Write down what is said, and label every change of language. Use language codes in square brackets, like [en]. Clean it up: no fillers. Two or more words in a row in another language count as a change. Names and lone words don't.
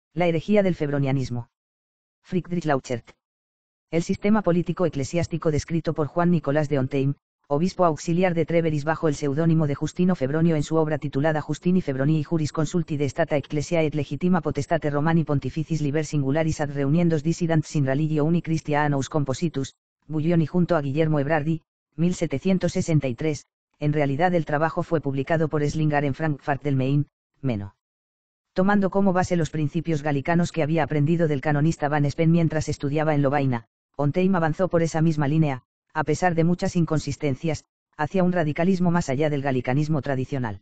[es] La herejía del febronianismo. Friedrich Lauchert. El sistema político eclesiástico descrito por Juan Nicolás de Hontheim, obispo auxiliar de Treveris bajo el seudónimo de Justino Febronio en su obra titulada Justini Febronii Juris Consulti de Stata Ecclesia et Legitima Potestate Romani Pontificis Liber Singularis ad Reuniendos Dissidants in Religio Uni Christianus Compositus, Buglioni junto a Guillermo Ebrardi, 1763. En realidad el trabajo fue publicado por Slinger en Frankfurt del Main, Meno. Tomando como base los principios galicanos que había aprendido del canonista Van Spen mientras estudiaba en Lovaina, Hontheim avanzó por esa misma línea, a pesar de muchas inconsistencias, hacia un radicalismo más allá del galicanismo tradicional.